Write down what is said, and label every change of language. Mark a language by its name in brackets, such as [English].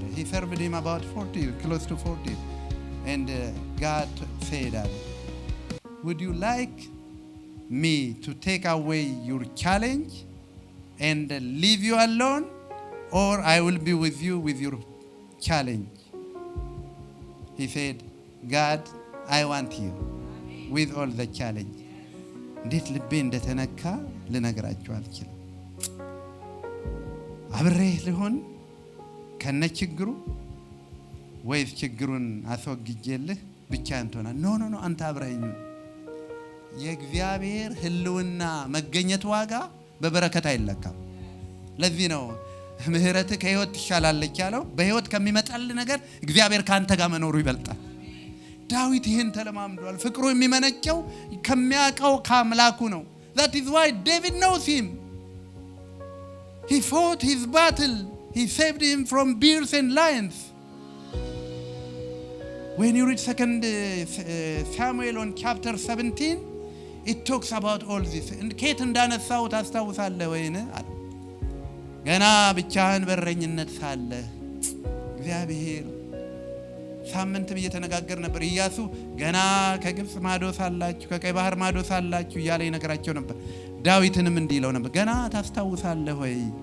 [English] He served him about 40, close to 40. And God said, would you like me to take away your challenge and leave you alone, or I will be with you with your challenge? He said, God, I want you with all the challenge. [Amharic] እንዴት ልቤ እንደተነካ ልነግራችሁ አልችልም። አብሬህ ልሆን ከነ ችግሩ ወይስ ችግሩን አስወግጄልህ ብቻ አንተና ኖ አንተ አብረኸኝ የእግዚአብሔር ህልውና መገኘት ዋጋ በበረከት አይለካም። ለዚህ ነው ምህረት ከህይወት ትሻላለች ያለው። በህይወት ከሚመጣል ነገር እግዚአብሔር ካንተ ጋር መኖሩ ይበልጣል። ዳዊት ይህን ተለማምዷል። ፍቅሩ የሚመነጨው ከሚያውቀው ከአምላኩ ነው። [English] that is why David knows him. He fought his battle. He saved him from bears and lions. When you read 2 Samuel on chapter 17, it talks about all this. [Amharic] And ከየት እንዳነሳው ታስታውሳለህ ወይን? ገና ብቻህን በረኝነት ሳለ እግዚአብሔር ሳምንት እየተነጋገር ነበር። ኢያሱ ገና ከግብጽ ማዶ ሳላችሁ ከቀይ ባህር ማዶ ሳላችሁ እያለ ይነግራቸው ነበር። ዳዊትንም እንዲለው ነበር ገና ታስታውሳለህ ወይ